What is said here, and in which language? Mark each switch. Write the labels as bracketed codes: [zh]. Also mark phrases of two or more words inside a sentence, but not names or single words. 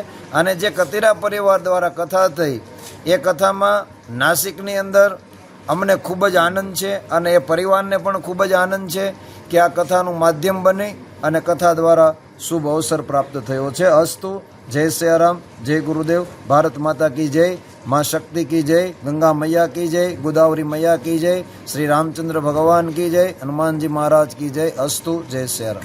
[gu] અને જે કતીરા પરિવાર દ્વારા કથા થઈ એ કથામાં નાસિકની અંદર અમને ખૂબ જ આનંદ છે અને એ પરિવારને પણ ખૂબ જ આનંદ છે કે આ કથાનું માધ્યમ બની અને કથા દ્વારા શુભ અવસર પ્રાપ્ત થયો છે. અસ્તુ. જય સિયારામ, જય ગુરુદેવ, [hi] भारत माता की जय, माँ शक्ति की जय, गंगा मैया की जय, गोदावरी मैया की जय, श्री रामचंद्र भगवान की जय, हनुमान जी महाराज की जय. अस्तु. जय सियाराम.